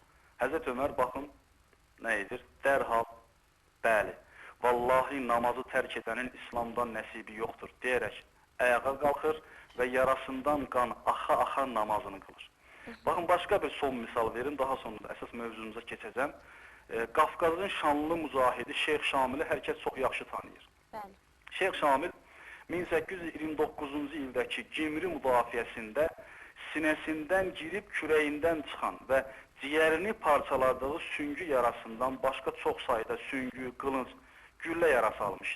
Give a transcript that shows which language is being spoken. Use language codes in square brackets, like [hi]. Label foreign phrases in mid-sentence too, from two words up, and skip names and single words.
[tr] Hazreti Ömer bakın neydir? Derhal, bəli, vallahi namazı terk edenin İslam'dan nəsibi yoktur diyerek ayağa kalkır ve yarasından kan axa namazını kılır. Bakın başka bir son misal verin, daha sonra esas mövzumuza keçəcəm. [az] Qafqazın şanlı mücahidi Şeyx Şamili hər kəs çox yaxşı tanıyır. Bəli. Şeyx Şamil 1829-cu ildəki Cimri müdafiəsində sinəsindən girib kürəyindən çıxan və ciyərini parçaladığı süngü yarasından başqa çox sayda süngü, qılınc, güllə yarası almışdı.